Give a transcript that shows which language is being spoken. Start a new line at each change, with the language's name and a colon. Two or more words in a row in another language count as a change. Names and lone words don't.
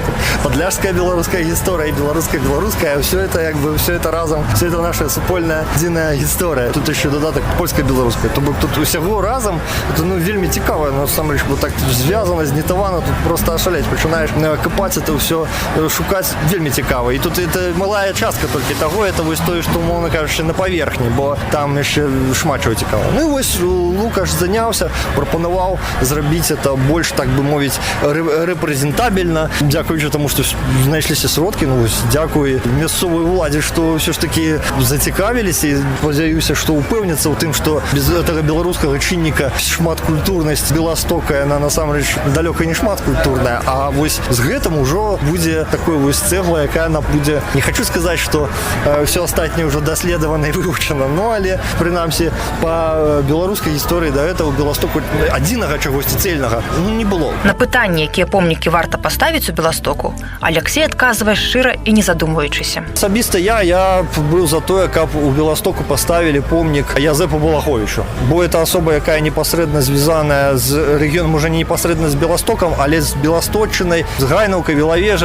Belarusian: Падляшская беларуская гісторыя, беларуская,
Russian: все это
Belarusian: як бы
Russian: все это
Belarusian: разам,
Russian: все это
Belarusian: наша супольная адзіная гісторыя. Тут яшчэ дадатак польска-беларуская. То бок тут усяго разам, это вельмі цікава, насамрэч, бо так звязана, знітавана, тут просто ашалець, пачынаеш капаць это ўсё, шукаць вельмі цікава. І тут это малая частка толькі таго, это вось тое, што, умоўна кажучы, на паверхні,
Ukrainian: бо там ще шмат чого цікавого. Ну і ось Лукаш зайнявся, пропонував зробити це більш, так би мовити, репрезентабельно, дякуючи тому, що знайшлися сродки, ну ось дякую місцевій владі, що все ж таки зацікавились і сподіваюся, що упевняться у тим, що без цього білоруського чинника шматкультурність Білостока, вона насамрэч далеко не шматкультурна, а ось
Belarusian: з гэтым
Ukrainian: уже буде такою ось цегла, яка вона буде, не хочу сказати, що все остальне вже досліджено і вивчено, але принаймні по білоруській історії до цього Білостоку одного чогось цельного не було.
Belarusian: На пытанне, якія помнікі варта паставіць у Беластоку, Алексей адказвае шчыра і не задумваючыся. Асабіста я быў за тое, каб у Беластоку поставілі помнік Язепу Балаховичу, бо это асоба, якая непасрэдна звязаная з рэгіёнам, уже не непасрэдна з Беластокам, але з Беласточчынай, з Гайнаўкай, Велавежай.